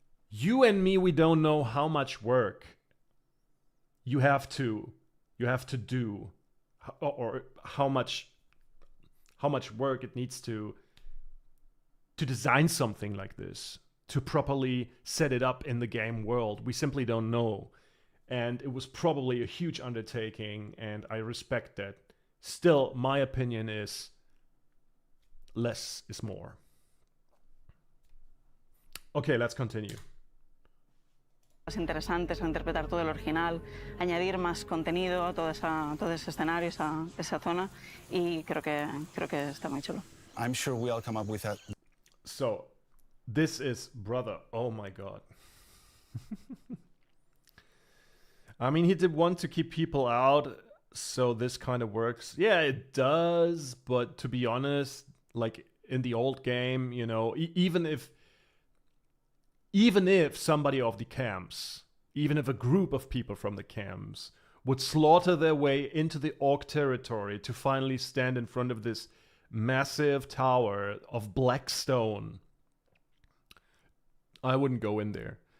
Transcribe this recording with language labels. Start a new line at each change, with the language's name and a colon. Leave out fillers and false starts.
English: You and me, we don't know how much work you have to do, or how much work it needs to design something like this, to properly set it up in the game world. We simply don't know. And it was probably a huge undertaking, and I respect that. Still, my opinion is less is more. Okay, let's continue.
Spanish: Más interesantes a interpretar todo el original, añadir más contenido a todo ese escenario, esa zona, y creo que está muy chulo.
English: I'm sure we'll come up with that. So, this is brother. Oh my god. I mean, he did want to keep people out, so this kind of works. Yeah, it does, but to be honest, like in the old game, you know, even if somebody of the camps, even if a group of people from the camps would slaughter their way into the orc territory to finally stand in front of this massive tower of black stone, I wouldn't go in there.